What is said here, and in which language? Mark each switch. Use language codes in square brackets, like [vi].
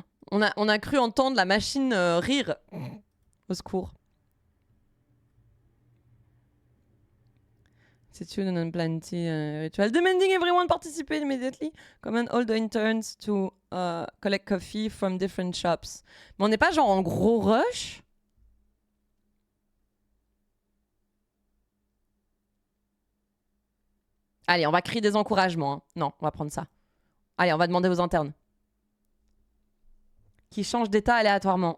[fr] On a cru entendre la machine rire. Au secours. C'est une [en] unplanty ritual. Demanding everyone participate immediately. Command all the interns to collect coffee from different shops. [fr] Mais on n'est pas genre en gros rush? Allez, on va crier des encouragements. Hein. Non, on va prendre ça. Allez, on va demander aux internes. Qui change d'état aléatoirement.